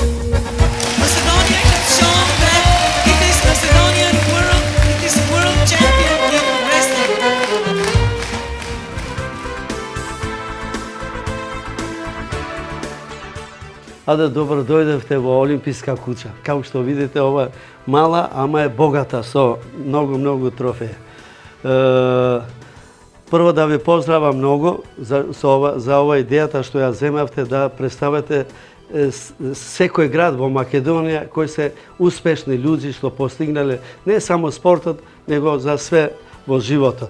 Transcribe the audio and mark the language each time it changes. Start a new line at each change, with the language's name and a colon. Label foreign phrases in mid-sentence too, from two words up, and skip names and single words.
English: Macedonia has shown that it is Macedonian world, it is world champion in wrestling.
Macedonian: Аде, добро дојдевте во Олимписка куќа. Како што видите, ова мала, ама е богата со многу трофеи. Прво да ви поздравам многу за ова идејата што ја земавте да представите секој град во Македонија кои се успешни луѓе што постигнале не само спортот, него за све во животот.